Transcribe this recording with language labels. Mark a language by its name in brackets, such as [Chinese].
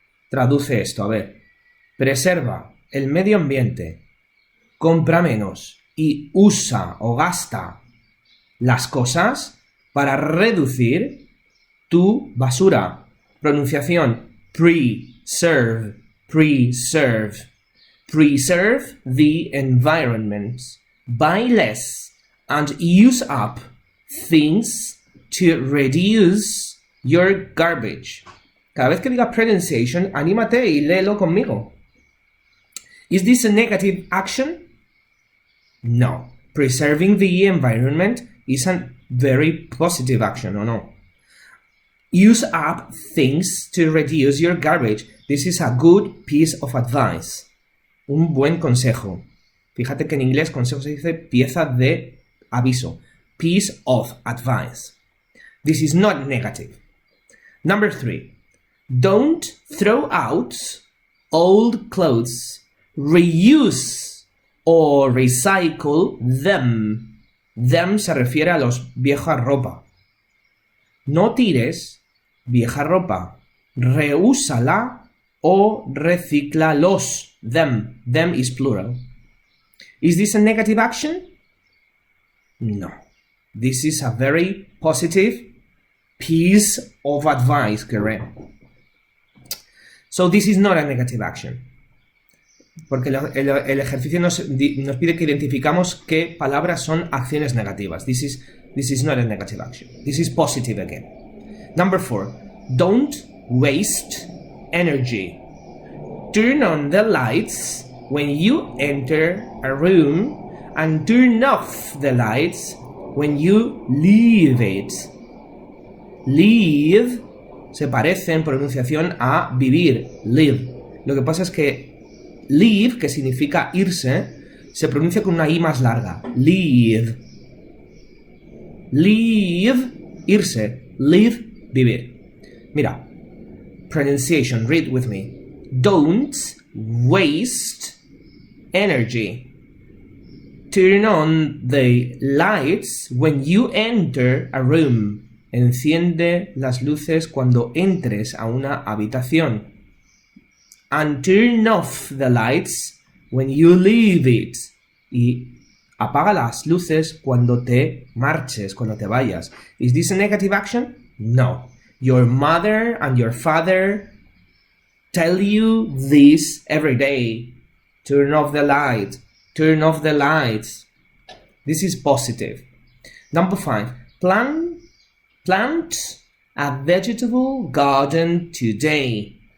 [Spanish] Traduce esto, a ver. Preserva el medio ambiente, compra menos y usa o gasta las cosas para reducir tu basura. [English] Pronunciación preserve, preserve. Preserve the environment. Buy less and use up things to reduce your garbage. [Spanish] Cada vez que diga pronunciation, anímate y léelo conmigo. [English] Is this a negative action? No. Preserving the environment is a very positive action, or no? Use up things to reduce your garbage. This is a good piece of advice. [Spanish] Un buen consejo. Fíjate que en inglés consejo se dice pieza de aviso. [English] Piece of advice. This is not negative. Number 3. Don't throw out old clothes. Reuse or recycle them. [Spanish] Them se refiere a los vieja ropa. No tires vieja ropa. Reúsala o recíclalos. [English] Them. Them is plural. Is this a negative action? No. This is a very positive piece of advice, Karen. So this is not a negative action. [Spanish] Porque el ejercicio nos pide que identificamos qué palabras son acciones negativas. [English] This is not a negative action. This is positive again. Number 4. Don't waste energy. Turn on the lights when you enter a room and turn off the lights when you leave it. [Spanish] Leave se parece en pronunciación a vivir, live. Lo que pasa es que leave, que significa irse, se pronuncia con una I más larga. [English] Leave. Leave, irse. [Spanish] Live, vivir. Mira. [English] Pronunciation, read with me. Don't waste energy. Turn on the lights when you enter a room. [Spanish] Enciende las luces cuando entres a una habitación. [English] And turn off the lights when you leave it. [Spanish] Y apaga las luces cuando te marches, cuando te vayas. [English] Is this a negative action? No. Your mother and your father tell you this every day. Turn off the light. Turn off the lights. This is positive. Number 5. Plant a vegetable garden today.